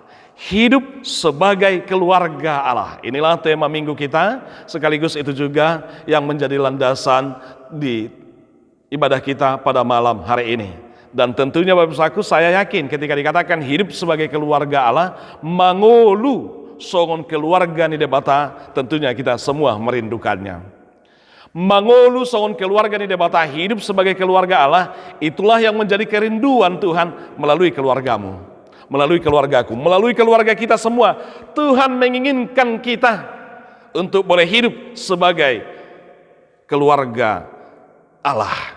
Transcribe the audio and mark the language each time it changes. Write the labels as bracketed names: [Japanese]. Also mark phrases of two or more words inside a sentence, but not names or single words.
[Indonesian] Hidup sebagai keluarga Allah. Inilah tema minggu kita, sekaligus itu juga yang menjadi landasan di ibadah kita pada malam hari ini. Dan tentunya Bapak Ibu, saya yakin ketika dikatakan hidup sebagai keluarga Allah, [Batak Toba] mangolu songon keluarga ni debata, [Indonesian] tentunya kita semua merindukannya. [Batak Toba] Mangolu songon keluarga ni debata, [Indonesian] hidup sebagai keluarga Allah, itulah yang menjadi kerinduan Tuhan melalui keluargamu, melalui keluargaku, melalui keluarga kita semua. Tuhan menginginkan kita untuk boleh hidup sebagai keluarga Allah.